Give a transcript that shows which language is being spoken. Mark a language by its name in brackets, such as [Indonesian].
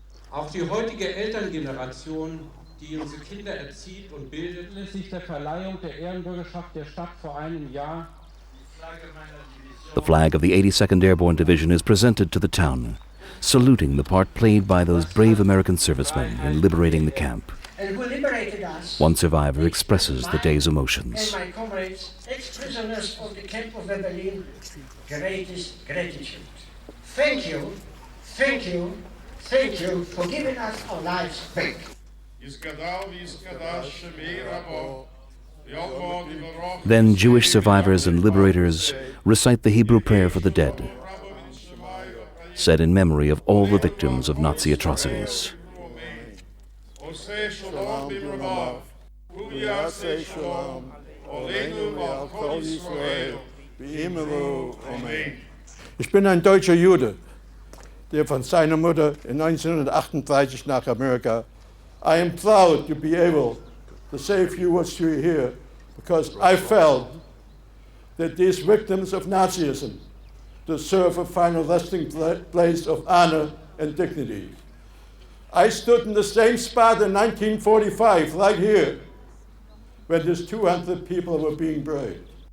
[German] Auch die heutige Elterngeneration, die unsere Kinder erzieht und bildet, anlässlich der Verleihung der Ehrenbürgerschaft der Stadt vor einem Jahr. [English] The flag of the 82nd Airborne Division is presented to the town, saluting the part played by those brave American servicemen in liberating the camp. And who liberated us. One survivor expresses the day's emotions. And my comrades, ex-prisoners of the camp of Berlin, greatest gratitude. Thank you, thank you, thank you for giving us our lives back. Then Jewish survivors and liberators recite the Hebrew prayer for the dead, said in memory of all the victims of Nazi atrocities. [German] Ich bin ein deutscher Jude, der von seiner Mutter in 1938 nach Amerika. [English] I am proud to be able to say a few words to you here because I felt that these victims of Nazism deserve a final resting place of honor and dignity. I stood in the same spot in 1945, right here, when these 200 people were being buried.